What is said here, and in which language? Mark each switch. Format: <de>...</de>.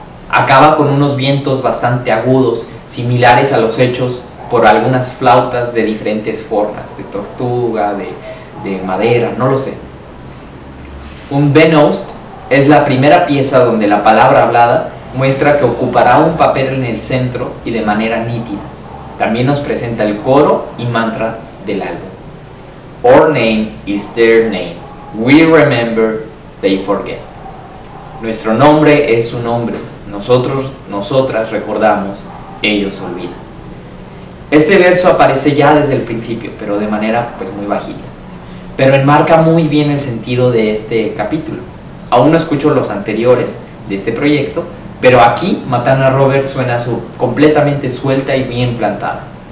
<es>Acaba con unos vientos bastante agudos, similares a los hechos por algunas flautas de diferentes formas, de tortuga, de madera, no lo sé. Un Benost es la primera pieza donde la palabra hablada muestra que ocupará un papel en el centro y de manera nítida. También nos presenta el coro y mantra del álbum.</es> <en>Our name is their name. We remember, they forget.</en> <es>Nuestro nombre es su nombre. Nosotros, nosotras recordamos, ellos olvidan. Este verso aparece ya desde el principio, pero de manera pues muy bajita. Pero enmarca muy bien el sentido de este capítulo. Aún no escucho los anteriores de este proyecto, pero aquí Matana Roberts suena completamente suelta y bien plantada.</es>